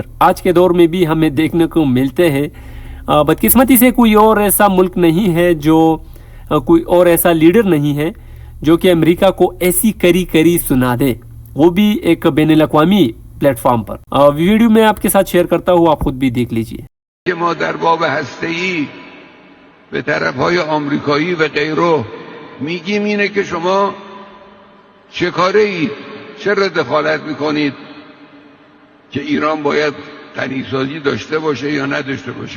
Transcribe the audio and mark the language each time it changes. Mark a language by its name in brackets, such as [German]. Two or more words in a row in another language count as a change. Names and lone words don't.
[Hindi] आज के दौर में भी हमें देखने को मिलते हैं। बदकिस्मती से कोई और ऐसा मुल्क नहीं है जो कोई और ऐसा लीडर नहीं है जो कि अमेरिका को ऐसी करी करी सुना दे, वो भी एक बैनुल-अक़वामी प्लेटफॉर्म पर। वीडियो में आपके साथ शेयर करता हूँ, आप खुद भी देख लीजिए। [Persian] که ما در باب هسته‌ای به طرف‌های آمریکایی و غیره میگیم اینه که شما چه کاره اید؟ چرا دخالت میکنید که ایران باید غنیسازی داشته باشه یا نداشته باشه؟